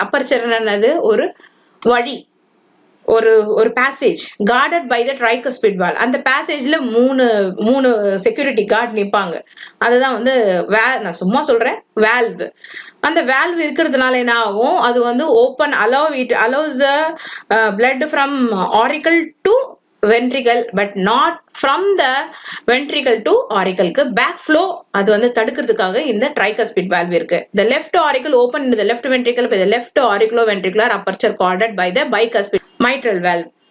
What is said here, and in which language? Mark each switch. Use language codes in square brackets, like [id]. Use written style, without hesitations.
[ta] Aperture என்னது, ஒரு வழி, ஒரு passage guarded by the tricuspid valve. அந்த passageல மூணு security guard நிப்பாங்க. அதுதான் வந்து நான் சும்மா சொல்றேன் valve. அந்த valve இருக்கிறதுனால என்ன ஆகும், அது வந்து [en] open allows the blood from auricle to ventricle but not from the ventricle to auricle க்கு back flow [ta] அது வந்து தடுக்கிறதுக்காக இந்த tricuspid valve இருக்கு. [en] The left auricle open into the left ventricle by the left auriculoventricular aperture guarded by the bicuspid mitral valve.